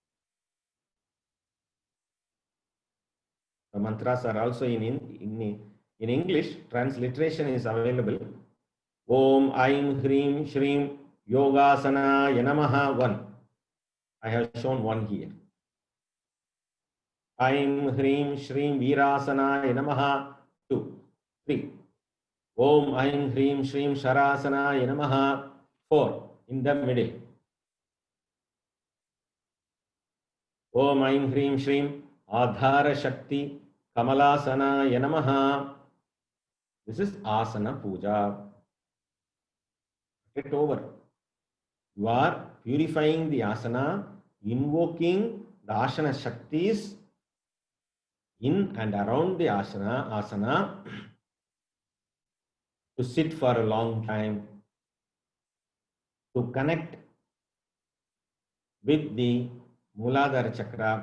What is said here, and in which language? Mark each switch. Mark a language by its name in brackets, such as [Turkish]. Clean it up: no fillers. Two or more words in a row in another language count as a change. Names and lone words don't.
[English] The mantras are also in English. Transliteration is available. [Sanskrit] Om Aim Hrim Shrim Yogasana Yanamaha 1. [English] I have shown 1 here. [Sanskrit] Aim Hrim Shrim Virasana Yanamaha 2. 3. Om Aim Hrim Shrim Sharasana Yanamaha 4 [English] in the middle. [Sanskrit] Om Aim Hrim Shrim Adhara Shakti Kamalasana Yanamaha. [English] This is Asana Puja. Get over. You are purifying the asana, invoking the asana Shaktis in and around the asana to sit for a long time, to connect with the Muladhara Chakra.